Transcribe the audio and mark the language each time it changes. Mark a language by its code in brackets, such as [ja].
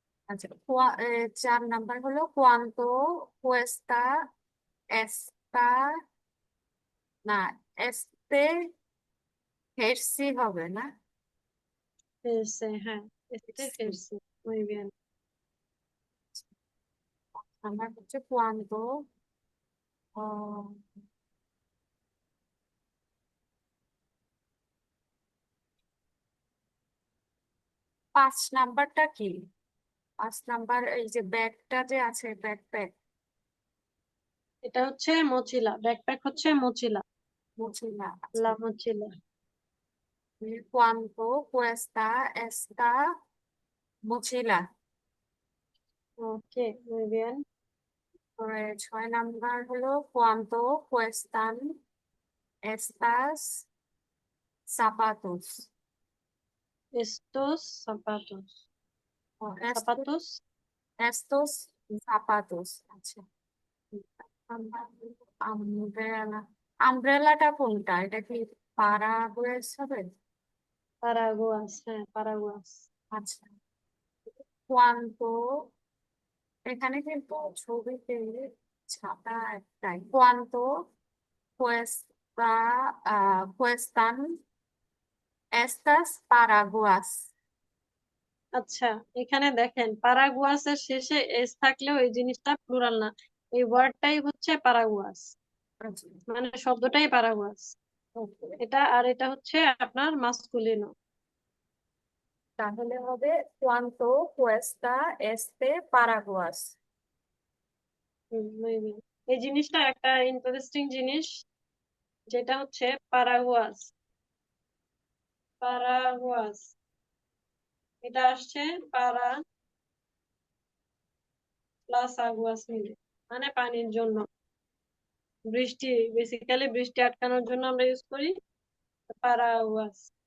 [bn] আচ্ছা, 4 নাম্বার হলো [es] cuánto cuesta esta, [bn] না, [es] este jersey [bn] হবে না? [es] Fierce, হ্যাঁ, este fierce, muy bien. [bn] আমার হচ্ছে cuánto আহ, 5 নাম্বারটা কি? 5 নাম্বার এই যে ব্যাগটা যে আছে, ব্যাকপ্যাক, এটা হচ্ছে মোচিলা, ব্যাকপ্যাক হচ্ছে মোচিলা, মুছিলা। [es] লা মোচিলা। cuánto cuesta esta mochila? ওকে, muy bien. [bn] পরে 6 নাম্বার হলো [es] cuánto cuestan estas zapatos? Estos zapatos. ও, Zapatos. estos zapatos। [bn] আচ্ছা, আমব্রেলা, আমব্রেলাটা কোনটা? এটা কি পারাগুয়েস হবে? [es] Paraguas, হ্যাঁ, paraguas. [bn] আচ্ছা, cuánto, এখানে কিন্তু ছবিতে ছাতা একটাই। [es] cuánto cuesta cuestan estas paraguas? [bn] আচ্ছা, এখানে দেখেন পারাগুয়াস এর শেষে এস থাকলেও এই জিনিসটা প্লুরাল না, এই ওয়ার্ডটাই হচ্ছে পারাগুয়াস, আচ্ছা, মানে শব্দটাই পারাগুয়াস। [en] okay. [bn] এটা আর এটা হচ্ছে আপনার মাসকুলিনো। তাহলে হবে [es] cuánto cuesta este paraguas? muy bien. [bn] এই জিনিসটা একটা ইন্টারেস্টিং জিনিস, যেটা হচ্ছে পারাগুয়াস, পারাগুয়াস, এটা আসছে পারা প্লাস আগুয়াস মিলে, মানে পানির জন্য, বৃষ্টি, বেসিক্যালি বৃষ্টি আটকানোর জন্য আমরা ইউজ করি পারাগুয়াস।